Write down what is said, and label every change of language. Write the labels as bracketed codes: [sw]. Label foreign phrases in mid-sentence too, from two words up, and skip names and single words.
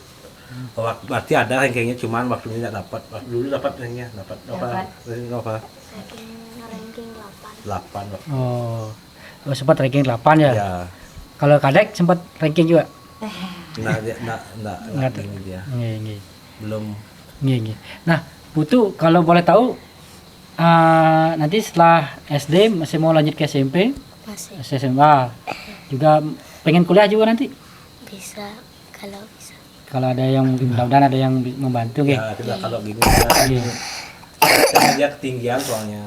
[id] Berarti ada rankingnya, cuman waktu ini nggak dapat. Waktu dulu dapat rankingnya, dapat ranking apa? Ranking 8. 8 waktu. Oh, sempat ranking 8 ya? Ya. Kalau kadek sempat ranking juga? Nggak ini dia. Nggih. Belum. Nggih. Nah, Putu kalau boleh tahu nanti setelah SD masih mau lanjut ke SMP, Masih SMA, juga pengen kuliah juga nanti? bisa kalau bisa. Kalau ada yang mudah-mudahan ada yang membantu gitu. Ya, kita kalau gini ya, cita dia ketinggian soalnya.